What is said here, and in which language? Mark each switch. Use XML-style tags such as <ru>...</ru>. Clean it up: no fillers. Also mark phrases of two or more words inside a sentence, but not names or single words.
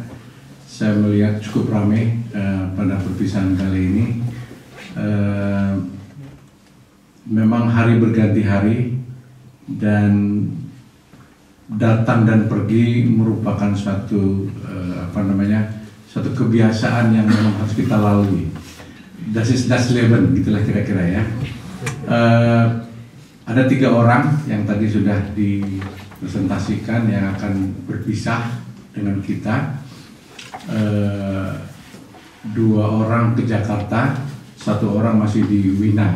<id>Saya melihat cukup ramai pada perpisahan kali ini. Memang hari berganti hari dan datang dan pergi merupakan suatu suatu kebiasaan yang memang harus kita lalui.</id> <de>Das ist das Leben,</de> <id>gitulah kira-kira ya. Ada 3 orang yang tadi sudah dipresentasikan yang akan berpisah dengan kita. 2 orang ke Jakarta, 1 orang masih di Wina.</id>